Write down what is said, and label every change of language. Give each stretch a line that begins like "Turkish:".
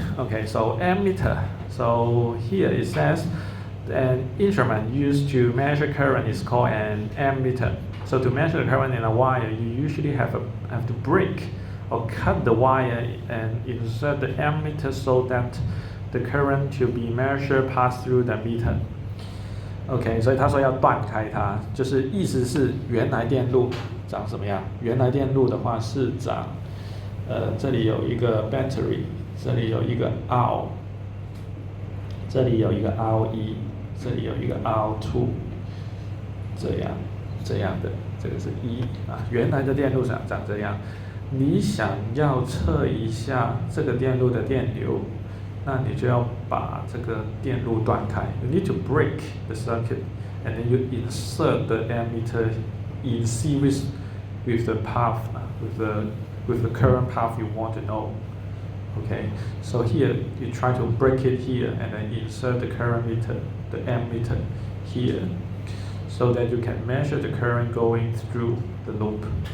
English: Okay, so ammeter. So here it says an instrument used to measure current is called an ammeter. So to measure the current in a wire, you usually have to break or cut the wire and insert the ammeter so that the current to be measured pass through the meter.
Chinese: OK， 所以他说要断开它，就是意思是原来电路长什么样？原来电路的话是长，这里有一个 battery， 这里有一个 R， 这里有一个 R1， 这里有一个 R2， 这样的，这个是1原来的电路长这样。你想要测一下这个电路的电流。那你就要把这个电路断开。
English: You need to break the circuit, and then you insert the ammeter in series with the path, with the current path you want to know. Okay, so here you try to break it here, and then insert the current meter, the ammeter here, so that you can measure the current going through the loop.